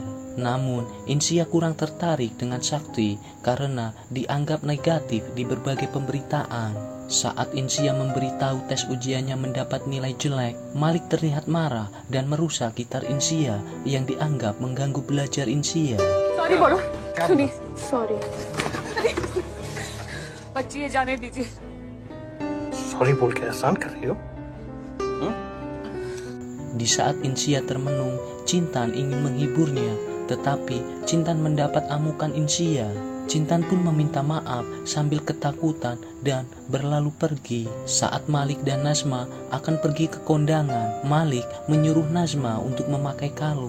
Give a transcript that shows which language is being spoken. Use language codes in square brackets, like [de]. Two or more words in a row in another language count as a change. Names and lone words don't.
[id] Namun, Insia kurang tertarik dengan Sakti karena dianggap negatif di berbagai pemberitaan. Saat Insia memberitahu tes ujiannya mendapat nilai jelek, Malik terlihat marah dan merusak gitar Insia yang dianggap mengganggu belajar Insia. [hi] Sorry बोलो, सुनिए, sorry. बच्ची ये जाने दीजिए. सॉरी बोल के एहसान कर रही हो? [id] Di saat Insia termenung, Cintan ingin menghiburnya, tetapi Cintan mendapat amukan Insia. Cintan pun meminta maaf sambil ketakutan dan berlalu pergi. Saat Malik dan Nazma akan pergi ke kondangan, Malik menyuruh Nazma untuk memakai kalung.